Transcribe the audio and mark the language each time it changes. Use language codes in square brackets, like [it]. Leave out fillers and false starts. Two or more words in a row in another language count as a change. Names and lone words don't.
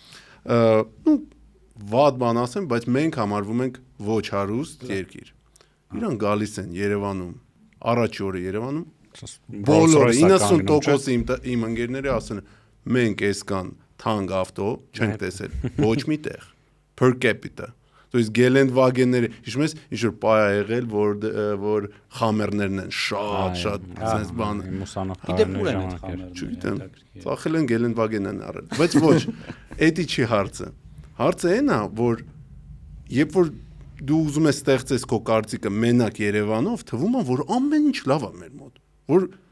[hy] ну վատ բան ասեմ, բայց մենք համարվում ենք ոչ հարուստ երկիր։ Իրան գալիս են Երևանում, առաջի օրը Երևանում, բոլորը 90% իմ ընկերները ասեն, մենք այսքան թանկ ավտո չենք տեսել, ոչ մի տեղ, [en] per capita։ [ru] То есть [hy] Գելենդվագենները, հիշում ես, ինչ որ պայ է եղել, որ խամերներն են շատ sense բան։ Գիտեմ ուր են այդ խամերները։ Չգիտեմ։ Ծախել են Գելենդվագենն են արել։ Բայց ոչ, էդի չի հարցը։ Հարցը այն է, որ երբ որ դու ուզում ես ստեղծես քո կարծիքը մենակ Երևանով, թվում է, որ ամեն ինչ լավ է մեր մոտ։ Որ